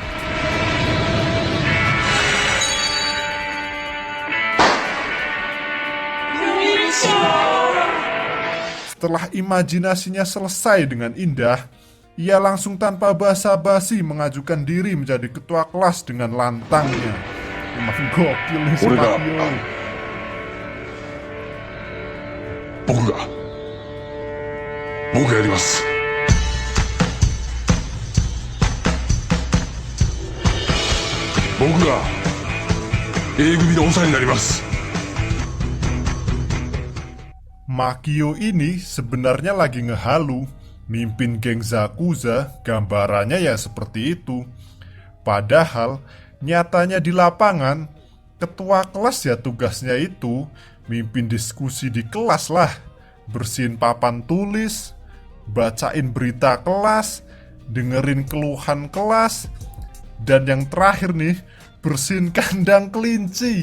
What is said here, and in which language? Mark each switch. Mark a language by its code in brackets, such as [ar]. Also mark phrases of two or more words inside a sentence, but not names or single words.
[id] Setelah imajinasinya selesai dengan indah, ia langsung tanpa basa-basi mengajukan diri menjadi ketua kelas dengan lantangnya. Emang gokil nih si Makio. [ja] 僕がやります。僕が A 組の長になります。 [id] Makio ini sebenarnya lagi ngehalu, mimpin geng Zakuza, gambarannya ya seperti itu. Padahal nyatanya di lapangan, ketua kelas ya tugasnya itu mimpin diskusi di kelas lah, bersihin papan tulis, bacain berita kelas, dengerin keluhan kelas, dan yang terakhir nih, bersihin kandang kelinci.